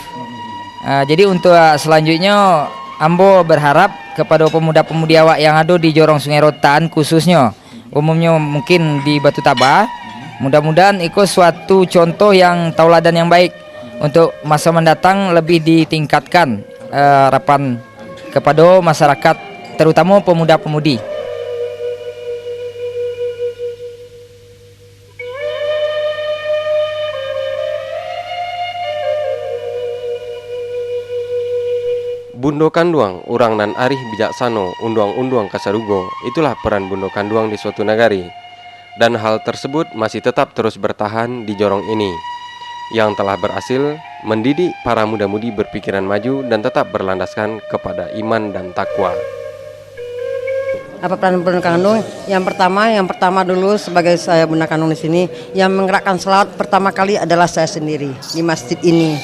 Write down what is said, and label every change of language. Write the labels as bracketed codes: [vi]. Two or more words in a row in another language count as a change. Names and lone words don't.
[id] Jadi untuk selanjutnya Ambo berharap kepada pemuda-pemudi awak yang ada di Jorong Sungai Rotan, khususnya umumnya mungkin di Batu Tabah, mudah-mudahan ikut suatu contoh yang tauladan yang baik untuk masa mendatang, lebih ditingkatkan harapan kepada masyarakat, terutama pemuda-pemudi. [min] Bundo Kanduang, urang nan arih bijaksano, unduang-unduang kasarugo, itulah peran Bundo Kanduang di suatu nagari. [id] Dan hal tersebut masih tetap terus bertahan di Jorong ini, yang telah berhasil mendidik para muda-mudi berpikiran maju dan tetap berlandaskan kepada iman dan takwa. Apa peran Bundo Kanduang? Yang pertama dulu sebagai saya Bundo Kanduang di sini, yang menggerakkan selawat pertama kali adalah saya sendiri di masjid ini.